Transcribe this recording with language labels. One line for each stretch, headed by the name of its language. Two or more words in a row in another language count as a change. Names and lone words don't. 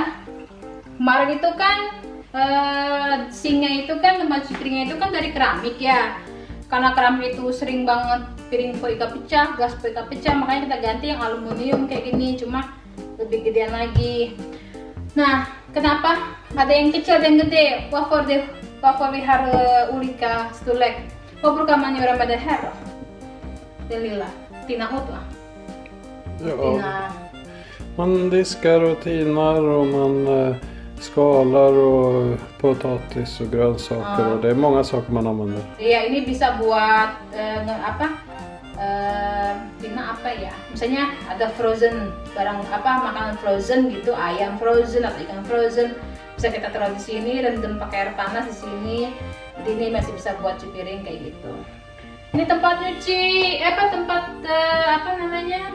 Indonesian: Kemarin itu kan sinknya itu kan, tempat cuci piringnya itu kan dari keramik ya. Karena keramik itu sering banget piring Poika pecah, gas Poika pecah, makanya kita ganti yang aluminium kayak gini, cuma lebih gedean lagi. Nah, kenapa ada yang kecil dan gede?
Swedish: Varför vi har olika storlek? Vad brukar man göra med det här då? Den lilla tina åt va? Ja. Man diskar och tinar och man skalar och potatis och grönsaker och det är många saker man använder.
Indonesian: Iya, ini bisa buat tina apa ya? Misalnya ada frozen, barang apa, makanan frozen gitu, ayam frozen atau ikan frozen, bisa kita taruh di sini, rendam pakai air panas di sini. Jadi ini masih bisa buat cuci piring kayak gitu. Ini tempat nyuci, tempat apa namanya?